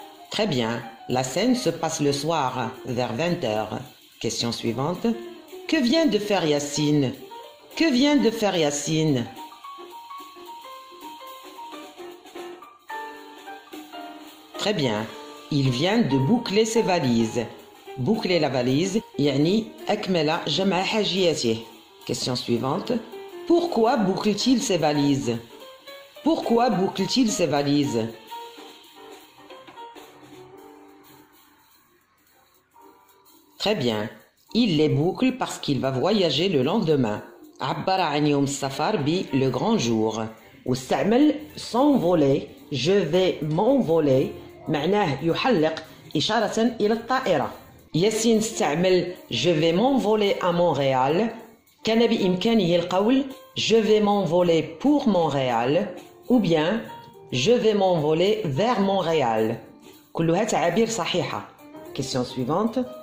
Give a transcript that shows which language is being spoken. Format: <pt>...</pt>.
<fr>Très bien. La scène se passe le soir, vers 20h. Question suivante. Que vient de faire Yacine? Que vient de faire Yacine? Très bien. Il vient de boucler ses valises. Boucler la valise,</fr> <ar>يعني أكمل جمع حاجياته.</ar> <fr>Question suivante. Pourquoi boucle-t-il ses valises? Pourquoi boucle-t-il ses valises? Très bien. Il les boucle parce qu'il va voyager le lendemain.</fr> <ar>عبر عن يوم السفر ب</ar> <fr>le grand jour.</fr> <ar>واستعمل s'envoler</ar> <fr>je vais m'envoler</fr> <ar>معناه يحلق إشارة إلى الطائرة. ياسين استعمل</ar> <fr>je vais m'envoler à Montréal.</fr> <ar>كان بإمكانه القول</ar> <fr>je vais m'envoler pour Montréal ou bien je vais m'envoler vers Montréal.</fr> <ar>كلها تعابير صحيحة.</ar> <fr>Question suivante.</fr>